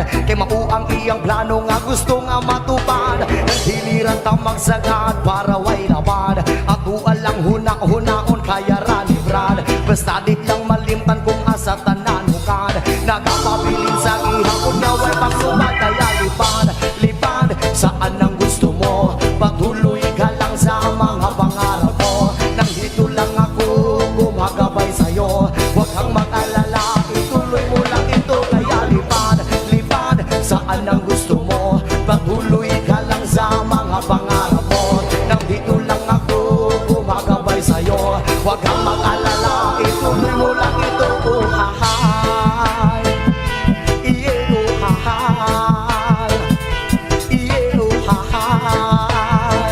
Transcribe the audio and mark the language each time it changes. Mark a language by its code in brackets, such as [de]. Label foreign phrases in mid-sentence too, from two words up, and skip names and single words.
[ceb] Kay mao ang iyang plano nga gusto nga matupad. Diliran tamang sagad para way labad. Ato alang huna-hunaon kaya ra ni Brad. Basta di lang malimtan kung asa tanan mukad. Nagapabilin sa ihapon nga way pagsubad. [tl] Kaya lipad saan ang gusto mo. Patuloy ka lang sa mga pangarap mo. Nang dito lang ako gumagabay sa'yo. Huwag kang mag-alala, ituloy mo lang ito. Kaya lipad saan ang gusto mo. Patuloy ka lang sa mga pangarap mo. Nang dito lang ako gumagabay sa'yo. Huwag kang mag-alala, ituloy mo lang ito. Oh, hahay. Yeah, oh, hahay. Yeah, oh, hahay.